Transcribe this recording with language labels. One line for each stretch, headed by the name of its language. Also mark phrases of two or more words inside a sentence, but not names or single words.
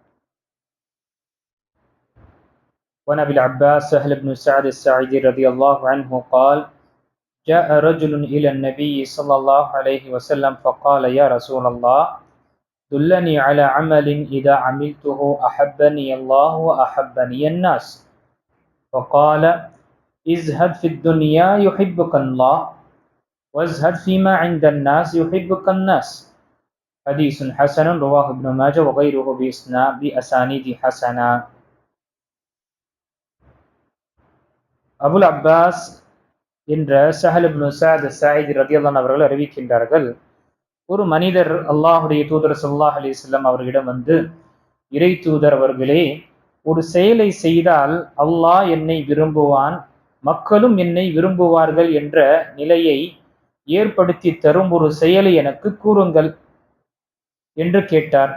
Arabic: وعن أبي العباس سهل بن سعد الساعدي رضي الله عنه قال: جاء رجل إلى النبي صلى الله عليه وسلم فقال: يا رسول الله، دلني على عمل إذا عملته أحبني الله وأحبني الناس. فقال: ازهد في الدنيا يحبك الله وازهد فيما عند الناس يحبك الناس. حديث حسن رواه ابن ماجه وغيره بأسانيد حسنة.
Tamil: அபுல் அப்பாஸ் என்ற சஹல் இப்னு சஅத் ஸாயிதி ரலியல்லாஹு அவர்கள் அறிவிக்கின்றார்கள், ஒரு மனிதர் அல்லாஹுடைய தூதர்
Arabic: صلى الله عليه وسلم
Tamil: அவர்களிடம் வந்து, இறை தூதர் அவர்களே, ஒரு செயலை செய்தால் அல்லாஹ் என்னை விரும்புவான், மக்களும் என்னை விரும்புவார்கள் என்ற நிலையை ஏற்படுத்தி தரும் ஒரு செயலை எனக்கு கூறுங்கள் என்று கேட்டார்.